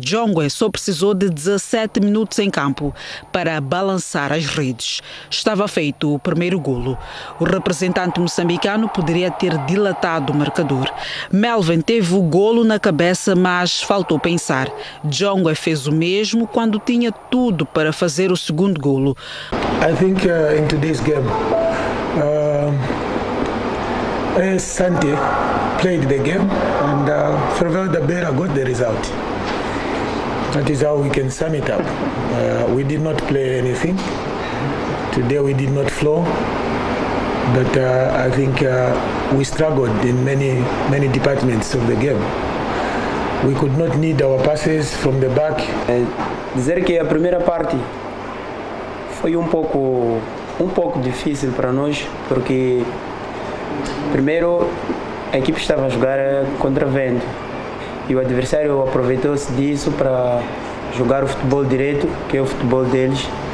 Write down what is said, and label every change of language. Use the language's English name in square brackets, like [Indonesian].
[Portuguese] Jongwe só precisou de 17 minutos em campo para balançar as redes. Estava feito o primeiro golo. O representante moçambicano poderia ter dilatado o marcador. Melvin teve o golo na cabeça, mas faltou pensar. Jongwe fez o mesmo quando tinha tudo para fazer o segundo golo. [English] I think in today's game, Santé played the game and Ferroviário da Beira got the result. That is how we can sum it up. We did not play anything. Today we did not flow, but I think we struggled in many departments of the game. We could not need our passes from the back. [Portuguese] Dizer que a primeira parte foi um pouco difícil para nós, porque primeiro a equipe estava a jogar contra vento e o adversário aproveitou-se disso para jogar o futebol direto, que é o futebol deles.